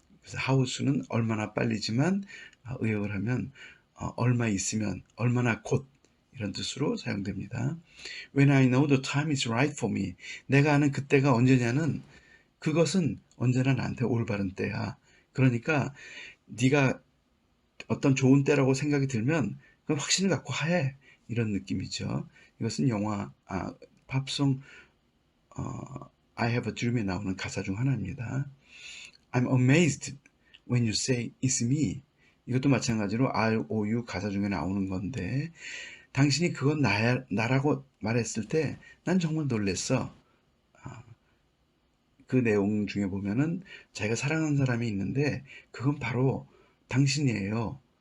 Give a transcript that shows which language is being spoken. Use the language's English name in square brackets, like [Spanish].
[Korean] 그래서 how soon은 얼마나 빨리지만 의역을 하면 얼마 있으면 얼마나 곧 이런 뜻으로 사용됩니다. [English] When I know the time is right for me. [Korean] 내가 아는 그때가 언제냐는 그것은 언제나 나한테 올바른 때야. 그러니까 네가 어떤 좋은 때라고 생각이 들면 그건 확신을 갖고 해. 이런 느낌이죠. 이것은 팝송 I have a dream에 나오는 가사 중 하나입니다. [English] I'm amazed when you say it's me. [Korean] 이것도 마찬가지로 ROU 가사 중에 나오는 건데 당신이 그건 나라고 말했을 때 난 정말 놀랬어. 그 내용 중에 보면은 자기가 사랑하는 사람이 있는데 그건 바로 당신이에요.